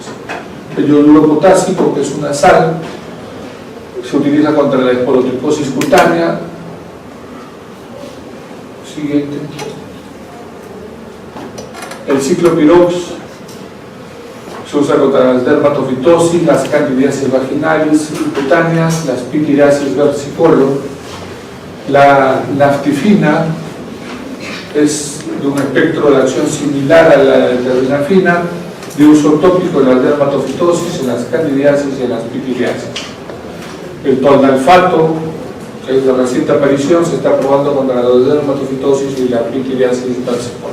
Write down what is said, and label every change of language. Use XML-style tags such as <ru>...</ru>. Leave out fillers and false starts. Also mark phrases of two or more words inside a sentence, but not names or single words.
<es>El yoduro potásico, que es una sal, se utiliza contra la esporotricosis cutánea. Siguiente. El ciclopirox se usa contra las dermatofitosis, las candidiasis vaginales y cutáneas, las pityriasis versicolor. La naftifina es de un espectro de acción similar a la de terbinafina, de uso tópico en las dermatofitosis, en las candidiasis y en las pityriasis. El tolnalfato, que es de reciente aparición, se está probando contra la dermatofitosis y la pityriasis versicolor.</es>